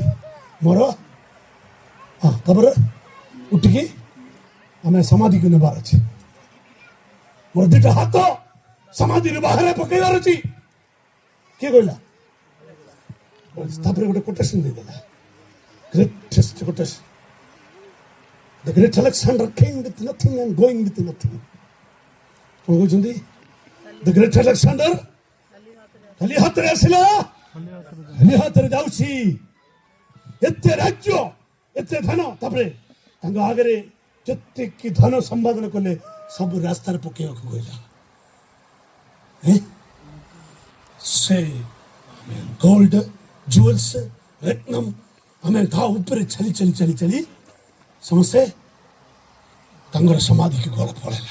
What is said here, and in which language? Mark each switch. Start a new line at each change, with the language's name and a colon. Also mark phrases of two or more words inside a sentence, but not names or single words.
Odia: ମୋର ତାପରେ ଉଠିକି ଆମେ ସମାଧିକୁ ନେବାର ଅଛି। ମୋର 2ଟା ହାତ ସମାଧିରୁ ବାହାରେ ପକେଇବାର ଅଛି। କିଏ କହିଲା? ତାପରେ ଗୋଟେ କୋଟେସନ ଦେଇଦେଲା।
English: Greatest quotation. The great Alexander came with nothing and going with nothing.
Odia: କ'ଣ କହୁଛନ୍ତି? The great Alexander ଖାଲି ହାତରେ ଆସିଲା, ଖାଲି ହାତରେ ଯାଉଛି। ଏତେ ରାଜ୍ୟ, ଏତେ ଧନ। ତାପରେ ତାଙ୍କ ଆଗରେ ଯେତିକି ଧନ ସମ୍ପାଦନ କଲେ ସବୁ ରାସ୍ତାରେ ପକେଇବାକୁ କହିଲା। ସେ
English: gold jewels
Odia: ରତ୍ନମ୍ ଆମେ ତା ଉପରେ ଚାଲି ସମସ୍ତେ ତାଙ୍କର ସମାଧିକି ଗଳ ପଳେଇଲା।